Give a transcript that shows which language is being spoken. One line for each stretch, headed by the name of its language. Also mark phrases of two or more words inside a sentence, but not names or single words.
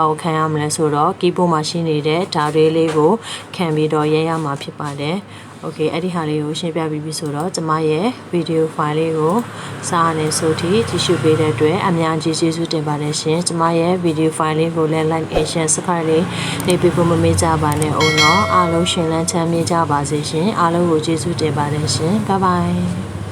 Burmese: ကိုခံရမလဲဆိုတော့ keyboard မှာရှိနေတဲ့ဓာတ်လေးလေးကိုခံပြီးတော့ရဲရမှာဖြစ်ပါတယ်okay အဲ့ဒီဟာလေးကိုရှင်းပြပြီးပြီဆိုတော့ကျမရဲ့
English: video file
Burmese: လေးကိုစာနဲ့ဆိုထိကြည့်ရှုပေးတဲ့အတွက်အများကြီးကျေးဇူးတင်ပါတယ်ရှင်ကျမရဲ့
English: video file
Burmese: လေးကိုလည်း
English: like and share subscribe
Burmese: လေးနေပြီးဖို့မမေ့ကြပါနဲ့ဦးနော်အားလုံးရှင်လန်းချမ်းမြေ့ကြပါစေရှင်အားလုံးကိုကျေးဇူးတင်ပါတယ်ရှင်
English: bye bye